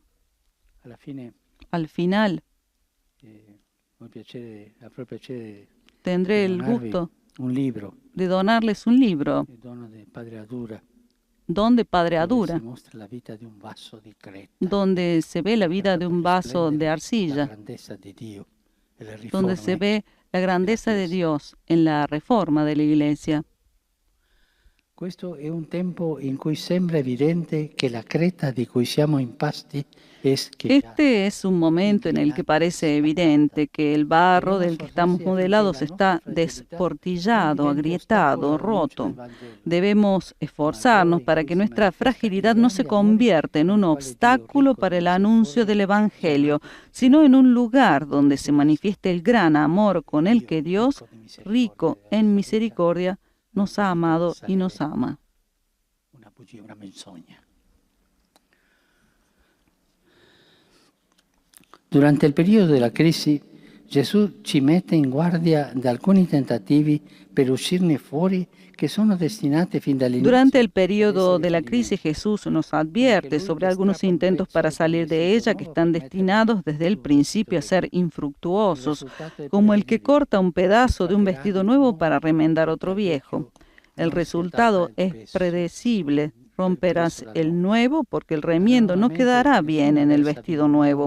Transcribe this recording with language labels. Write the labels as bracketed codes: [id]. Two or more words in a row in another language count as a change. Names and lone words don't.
[es] Al final, tendré el gusto de donarles un libro, Don de Padre Adura, donde se ve la vida de un vaso de arcilla, donde se ve la grandeza de Dios en la reforma de la Iglesia. [it] Questo è un tempo in cui sembra evidente che la creta di cui siamo impasti è schiacciata. [es] Este es un momento en el que parece evidente que el barro del que estamos modelados está desportillado, agrietado, roto. Debemos esforzarnos para que nuestra fragilidad no se convierta en un obstáculo para el anuncio del Evangelio, sino en un lugar donde se manifieste el gran amor con el que Dios, rico en misericordia, nos ha amado y nos ama. [it] Una bugia, una menzogna. Durante il periodo della crisi, Gesù ci mette in guardia da alcuni tentativi per uscirne fuori que sono destinati fin dall'inizio. [es] Durante el periodo de la crisis, Jesús nos advierte sobre algunos intentos para salir de ella que están destinados desde el principio a ser infructuosos, como el que corta un pedazo de un vestido nuevo para remendar otro viejo. El resultado es predecible. Romperás el nuevo porque el remiendo no quedará bien en el vestido nuevo.